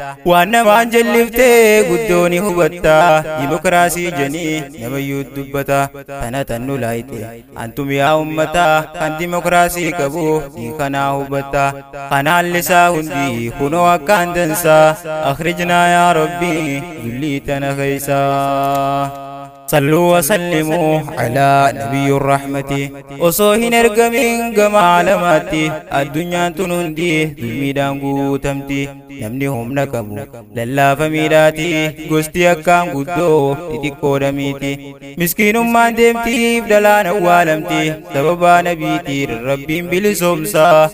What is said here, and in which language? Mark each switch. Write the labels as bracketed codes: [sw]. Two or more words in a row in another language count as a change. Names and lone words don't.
[om] Waan namaan jalliftee guddoo ni hubatta, dimokiraasii janii namayyuu dubbata. Tana tan nu laayite, antum yaa ummata, kan dimokiraasii qabu ni kanaa hubatta. Kanaan lisaa hundi kunoo akkaan dansa, [ar] أخرجنا يا رب, [om] dullii tana keessa. [ar] صلوا وسلموا على نبي الرحمة. [om] Osoo hin ergamin gama alamaatti, addunyaan tun hundi zulmiidhaan guutamti. namni humna qabu lallaafa miidhaati. Gosti akkaan guddoo xixiqqoodha miti. Miskiinummaan deemtiif dhalaan awwaalamti. Sababaa nabiitiin Rabbiin bilisoomsa.